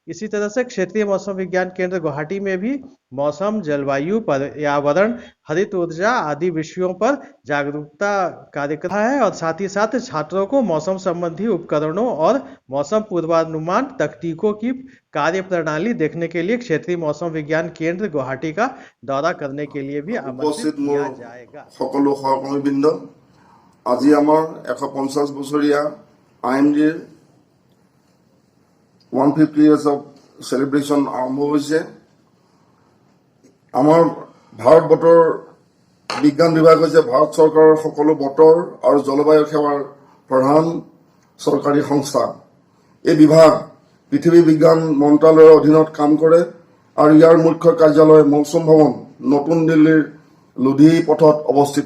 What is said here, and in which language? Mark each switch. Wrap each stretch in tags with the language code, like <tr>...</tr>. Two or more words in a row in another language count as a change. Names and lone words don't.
<hi>इसी तरह से क्षेत्रीय मौसम विज्ञान केंद्र गुवाहाटी में भी मौसम, जलवायु, पर्यावरण, हरित ऊर्जा आदि विषयों पर जागरूकता कार्यक्रम है और साथ ही साथ छात्रों को मौसम संबंधी उपकरणों और मौसम पूर्वानुमान तकनीकों की कार्य प्रणाली देखने के लिए क्षेत्रीय मौसम विज्ञान केंद्र गुवाहाटी का दौरा करने के लिए भी आमंत्रित किया जाएगा।</hi> <as>সকলো সহকৰ্মীবৃন্দ, আজি আমাৰ 150 বছৰীয়া IMDৰ</as> <en>150 years of celebration</en> <as>আৰম্ভ হৈছে। আমাৰ ভাৰত বতৰ বিজ্ঞান বিভাগ হৈছে ভাৰত চৰকাৰৰ সকলো বতৰ আৰু জলবায়ু সেৱাৰ প্ৰধান চৰকাৰী সংস্থা। এই বিভাগ পৃথিৱী বিজ্ঞান মন্ত্ৰালয়ৰ অধীনত কাম কৰে আৰু ইয়াৰ মুখ্য কাৰ্যালয় মৌচুম ভৱন, নতুন দিল্লীৰ লোধি পথত অৱস্থিত।</as>